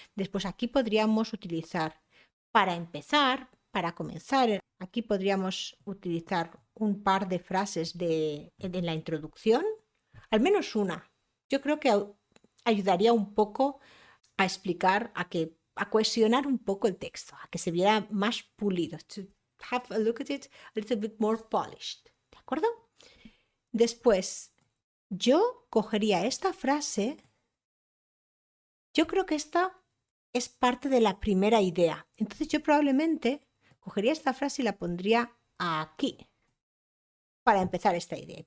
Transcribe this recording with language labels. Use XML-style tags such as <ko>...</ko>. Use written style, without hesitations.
<es>Después aquí podríamos utilizar para empezar, para comenzar, aquí podríamos utilizar un par de frases en la introducción, al menos una. Yo creo que ayudaría un poco a explicar, a cohesionar un poco el texto, a que se viera más pulido.</es> <en>Have a look at it a little bit more polished.</en> <es>¿De acuerdo? Después, yo cogería esta frase. Yo creo que esta es parte de la primera idea. Entonces yo probablemente cogería esta frase y la pondría aquí para empezar esta idea.</es>